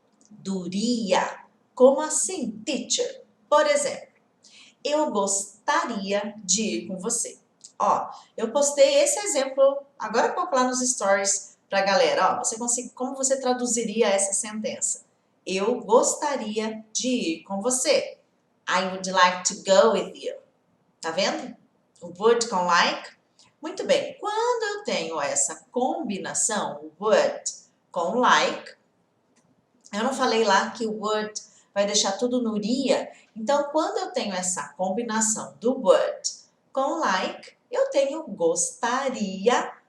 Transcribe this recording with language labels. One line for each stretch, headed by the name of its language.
Portuguese: Duria. Como assim, teacher? Por exemplo, eu gostaria de ir com você. Ó, eu postei esse exemplo agora há pouco lá nos stories pra galera. Ó, como você traduziria essa sentença? Eu gostaria de ir com você.
English: I would like to go with you.
Portuguese: Tá vendo? O would com like. Muito bem. Quando eu tenho essa combinação, would com like, eu não falei lá que o would vai deixar tudo no ria. Então, quando eu tenho essa combinação do would com like, eu tenho gostaria